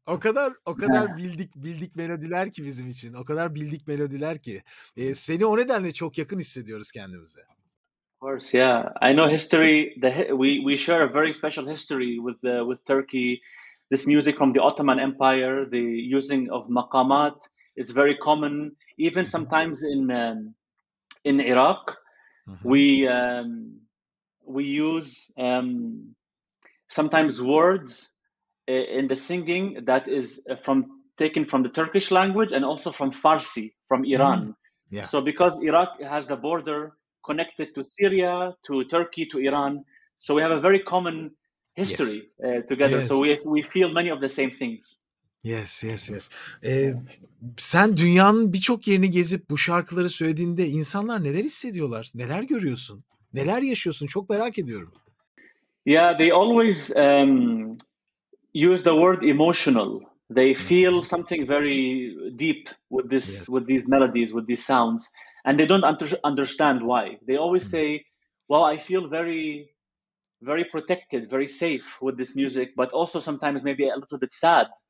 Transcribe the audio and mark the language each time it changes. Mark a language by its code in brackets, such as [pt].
[tr] O kadar bildik melodiler ki bizim için. O kadar bildik melodiler ki. Seni o nedenle çok yakın hissediyoruz kendimize. [en] Of course, yeah. I know history. We share a very special history with Turkey. This music from the Ottoman Empire, the using of maqamat is very common. Even sometimes in Iraq, we use sometimes words in the singing that is taken from the Turkish language and also from Farsi, from Iran. Yeah. So because Iraq has the border connected to Syria, to Turkey, to Iran, so we have a very common history together. Yes. So we feel many of the same things. Yes. [tr] Sen dünyanın birçok yerini gezip bu şarkıları söylediğinde insanlar neler hissediyorlar? Neler görüyorsun? Neler yaşıyorsun? Çok merak ediyorum. [en] Yeah, they always use the word emotional. They feel something very deep with these melodies, with these sounds, and they don't understand why. They always say, well, I feel very, very protected, very safe with this music, but also sometimes maybe a little bit sad.